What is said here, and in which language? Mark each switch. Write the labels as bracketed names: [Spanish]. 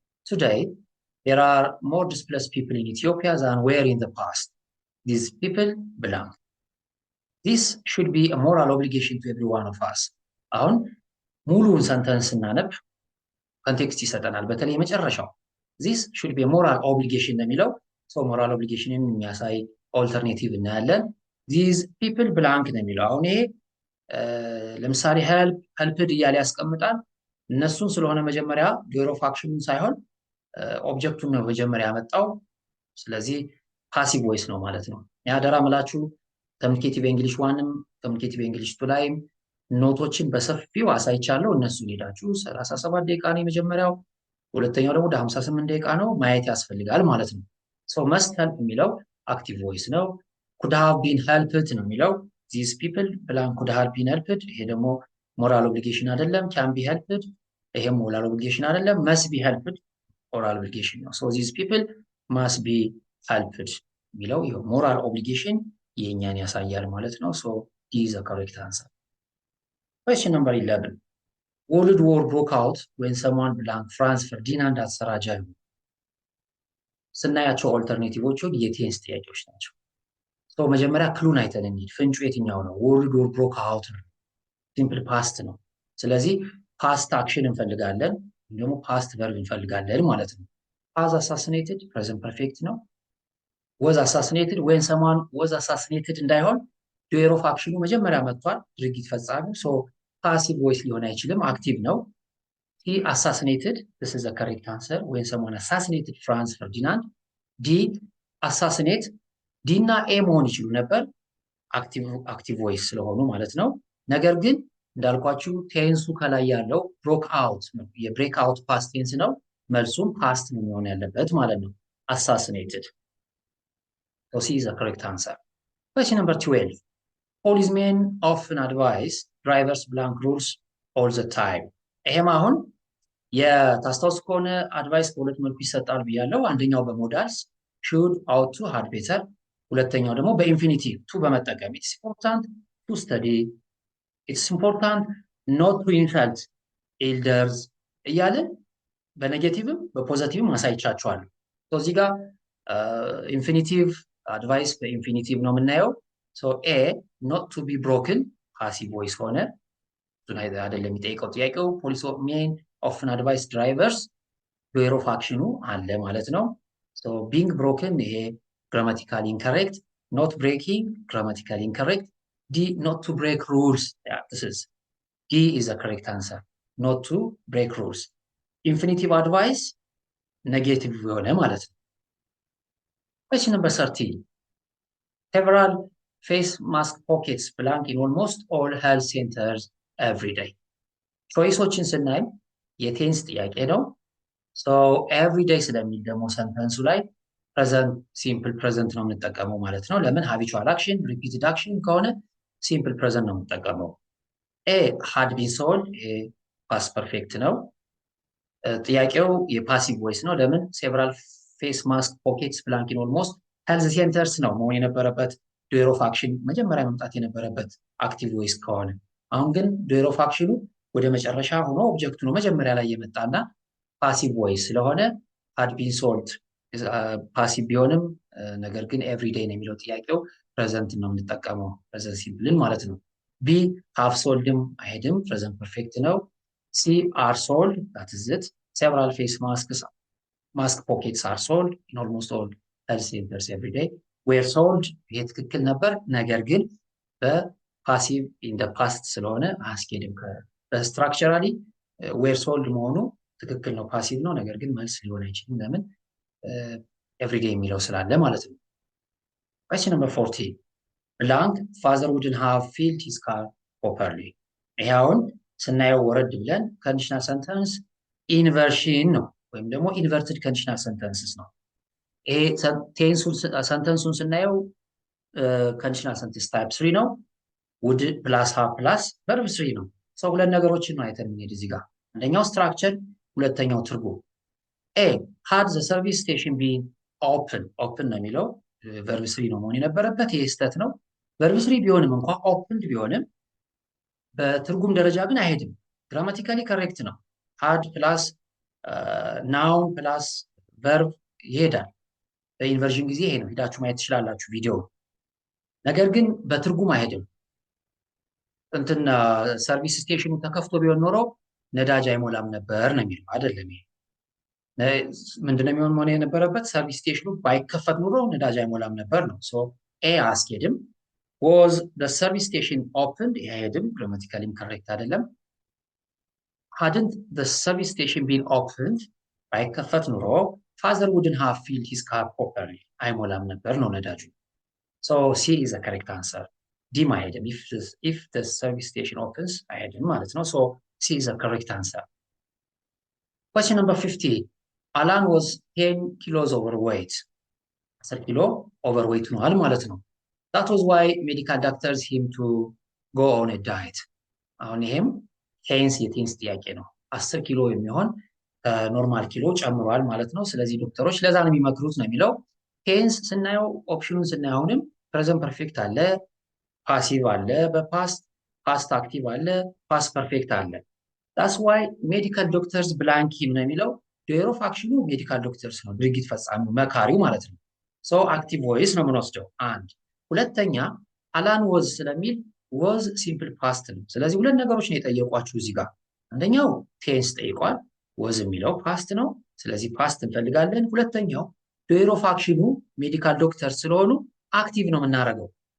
[English] Today there are more displaced people in Ethiopia than were in the past. These people belong. This should be a moral obligation to every one of us. [Amharic] አሁን ሙሉውን ሰንተንስ ስናነብ ኮንቴክስት ይሰጠናል። በተለይ መጨረሻው [English] this should be a moral obligation [Amharic] የሚለው ሰው ሞራል ኦብሊጌሽንን የሚያሳይ ኦልተርኔቲቭ እናያለን። [English] these people belong [Amharic] ነው የሚለው። አሁን ይሄ ለምሳሌ helped እያለ ያስቀምጣል። እነሱን ስለሆነ መጀመሪያ ዶር ኦፍ አክሽኑን ሳይሆን ኦብጀክቱን ነው መጀመሪያ ያመጣው። ስለዚህ ፓሲቭ ቮይስ ነው ማለት ነው። ያደራ ምላችሁ ኮሚኒኬቲቭ እንግሊሽ 1ም ኮሚኒኬቲቭ እንግሊሽ 2 ላይም ኖቶችን በሰፊው አሳይቻለሁ። እነሱን ሄዳችሁ 37 ደቂቃ ነው የመጀመሪያው፣ ሁለተኛው ደግሞ ወደ 58 ደቂቃ ነው ማየት ያስፈልጋል ማለት ነው። ሶ [English] must help [Amharic] የሚለው አክቲቭ ቮይስ ነው። could have been helped ነው የሚለው [English] these people blank could have been helped። [Amharic] ይሄ ደግሞ ሞራል ኦብሊጌሽን አይደለም። [English] can be helped [Amharic] ይሄም ሞራል ኦብሊጌሽን አይደለም። [English] must be helped [Amharic] ኦራል ኦብሊጌሽን ነው። [English] so these people must be helped [Amharic] የሚለው [English] moral obligation [Amharic] የኛን ያሳያል ማለት ነው። [English] so D is the correct answer. Question number 11. World War broke out when someone blank France Ferdinand [Amharic] አሰራጃዩ ስናያቸው ኦልተርኔቲቮቹን የቴንስ ጥያቄዎች ናቸው። so መጀመሪያ ክሉን አይተን እንሂድ። ፍንጩ የትኛው ነው? [English] World War broke out [Amharic] ነው። ሲምፕል ፓስት ነው። ስለዚህ ፓስት አክሽን እንፈልጋለን ወይም ደግሞ ፓስት ቨርብ እንፈልጋለን ማለት ነው። was assassinated present perfect ነው። [English] was assassinated when someone was assassinated [Amharic] እንዳይሆን ዶየር ኦፍ አክሽኑ መጀመሪያ መጥቷል ድርጊት ፈጻሚው [English] so passive voice [Amharic] ሊሆን አይችልም አክቲቭ ነው። [English] he assassinated this is the correct answer when someone assassinated Franz Ferdinand. D assassinate [Amharic] D እና A መሆን ይችሉ ነበር አክቲቭ ቮይስ ስለሆኑ ማለት ነው። ነገር ግን እንዳልኳችሁ ቴንሱ ከላይ ያለው ብሮክ አውት ነው። የብሬክ አውት ፓስት ቴንስ ነው። መልሱም ፓስት ነው የሚሆን ያለበት ማለት ነው። assassinated. [English] So C is the correct answer. Question number 12. Policemen often advise drivers blank rules all the time. [Amharic] ይሄም አሁን የታስታውስ ከሆነ አድቫይስ በሁለት መልኩ ይሰጣል ብያለሁ። አንደኛው በሞዳልስ [English] should, ought to, had better፣ [Amharic] ሁለተኛው ደግሞ በኢንፊኒቲቭ ቱ በመጠቀም [English] it's important to study፣ it's important not to insult elders [Amharic] እያልን በኔጌቲቭም በፖዚቲቭም ማሳይቻችኋለሁ። እዚህ ጋር ኢንፊኒቲቭ አድቫይስ በኢንፊኒቲቭ ነው የምናየው። [English] so A not to be broken passive voice [Amharic] ሆነ አይደለም የሚጠይቀው ጥያቄው። ፖሊስ ሜን ኦፍን አድቫይስ ድራይቨርስ ዶየር ኦፍ አክሽኑ አለ ማለት ነው። [English] so being broken [Amharic] ይሄ ግራማቲካሊ ኢንከሬክት፣ not breaking ግራማቲካሊ ኢንከሬክት። [English] D not to break rules, yeah, this is D is the correct answer, not to break rules. Infinitive advice negative [Amharic] የሆነ ማለት ነው። [English] Question number 13. Several face mask pockets blank in almost all health centers every day. [Amharic] ቾይሶችን ስናይ የቴንስ ጥያቄ ነው። so every day ስለሚል ደግሞ ሰንተንሱ ላይ [English] present simple present [Amharic] ነው የምንጠቀመው ማለት ነው። ለምን [English] habitual action repeated action [Amharic] ከሆነ simple present ነው የምንጠቀመው። [English] A had been sold past perfect [Amharic] ነው። ጥያቄው የፓሲቭ ቮይስ ነው። ለምን [English] several face mask pockets blank in almost health centers [Amharic] ነው መሆን የነበረበት። ዶየር ኦፍ አክሽን መጀመሪያ መምጣት የነበረበት አክቲቭ ቮይስ ከሆነ፣ አሁን ግን ዶየር ኦፍ አክሽኑ ወደ መጨረሻ ሆኖ ኦብጀክቱ ነው መጀመሪያ ላይ የመጣና ፓሲቭ ቮይስ ስለሆነ [English] had been sold [Amharic] ፓሲቭ ቢሆንም ነገር ግን ኤቭሪዴይ ነው የሚለው ጥያቄው ፕሬዘንት ነው የምንጠቀመው ፕሬዘንት ሲምፕልን ማለት ነው። ቢ have soldም አይሄድም ፕሬዘንት ፐርፌክት ነው። ሲ are sold [English] that is it. several face mask pockets are sold in almost all health centers every day. were sold [Amharic] ይሄ ትክክል ነበር፣ ነገር ግን በፓሲቭ [English] in the past [Amharic] ስለሆነ አያስኬድም። በስትራክቸራሊ were sold መሆኑ ትክክል ነው ፓሲቭ ነው፣ ነገር ግን መልስ ሊሆን አይችልም። ለምን ኤቭሪዴይ የሚለው ስላለ ማለት ነው። [English] question number 14. blank father wouldn't have filled his car properly. [Amharic] ይሄውን ስናየው ወረድ ብለን [English] conditional sentence inversion [Amharic] ነው ወይም ደግሞ [English] inverted conditional sentences [Amharic] ነው። ይሄ ቴንሱን ሰንተንሱን ስናየው [English] conditional sentence type 3 [Amharic] ነው። [English] would plus have plus verb 3 [Amharic] ነው። ሰው ሁለት ነገሮችን ነው አይተን እንሄድ እዚህ ጋር። አንደኛው ስትራክቸር፣ ሁለተኛው ትርጉም። [English] A had the service station been open [Amharic] ነው የሚለው verb 3 ነው መሆን የነበረበት። ይሄ ስህተት ነው። verb 3 ቢሆንም እንኳን opened ቢሆንም በትርጉም ደረጃ ግን አይሄድም። ግራማቲካሊ ከሬክት ነው። had plus noun plus verb ይሄዳል። በኢንቨርዥን ጊዜ ይሄ ነው፣ ሄዳችሁ ማየት ትችላላችሁ ቪዲዮ። ነገር ግን በትርጉም አይሄድም። እንትና ሰርቪስ ስቴሽኑ ተከፍቶ ቢሆን ኖሮ ነዳጅ አይሞላም ነበር ነው የሚለው አይደለም። ይሄ ምንድነው የሚሆን መሆን የነበረበት? ሰርቪስ ስቴሽኑ ባይከፈት ኖሮ ነዳጅ አይሞላም ነበር ነው። ሶ ኤ አስኬድም። [English] was the service station opened [Amharic] አይሄድም፣ ግራማቲካሊ ኢንከሬክት አይደለም። [English] hadn't the service station been opened [Amharic] ባይከፈት ኖሮ [English] father wouldn't have filled his car properly [Amharic] አይሞላም ነበር ነው ነዳጁ። [English] so C is the correct answer. D [Amharic] አይሄድም። [English] if the service station opens [Amharic] አይሄድም ማለት ነው። [English] so C is the correct answer. question number 15. Alan was 10 kilos overweight 10 ኪሎ overweight [Amharic] ሆኗል ማለት ነው። [English] that was why medical doctors him to go on a diet. [Amharic] አሁን ይሄም ቴንስ የቴንስ ጥያቄ ነው። 10 ኪሎ የሚሆን ኖርማል ኪሎ ጨምሯል ማለት ነው። ስለዚህ ዶክተሮች ለዛ ነው የሚመክሩት ነው የሚለው። ቴንስ ስናየው ኦፕሽኑን ስናየው አሁንም ፕሬዘንት ፐርፌክት አለ፣ ፓሲቭ አለ፣ በፓስት ፓስት አክቲቭ አለ፣ ፓስት ፐርፌክት አለ። ዳስ ዋይ ሜዲካል ዶክተርስ ብላንክ ሂም ነው የሚለው። ዶየር ኦፍ አክሽኑ ሜዲካል ዶክተርስ ነው፣ ድርጊት ፈጻሚው መካሪው ማለት ነው። ሶ አክቲቭ ቮይስ ነው የምንወስደው አንድ። ሁለተኛ አላን ወዝ ስለሚል ወዝ ሲምፕል ፓስት ነው። ስለዚህ ሁለት ነገሮች ነው የጠየቋችሁ እዚህ ጋር። አንደኛው ቴንስ ጠይቋል፣ ወዝ የሚለው ፓስት ነው። ስለዚህ ፓስት እንፈልጋለን። ሁለተኛው ዶየር ኦፍ አክሽኑ ሜዲካል ዶክተር ስለሆኑ አክቲቭ ነው የምናደርገው።